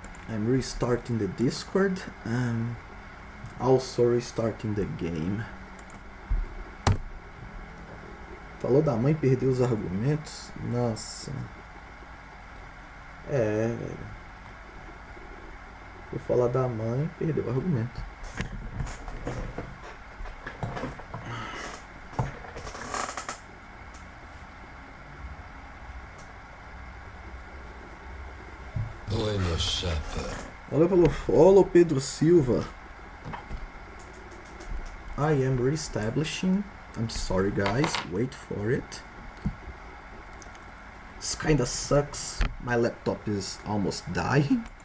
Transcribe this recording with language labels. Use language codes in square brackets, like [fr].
[en] I'm restarting the Discord. Also restarting the game. [pt] Falou da mãe, perdeu os argumentos. Nossa. É, velho. Vou falar da mãe, perdeu o argumento. [en] Boy no shepherd. [pt] Valeu pelo follow, Pedro Silva. [en] I am reestablishing. I'm sorry guys, wait for it. This kinda sucks. My laptop is almost dying.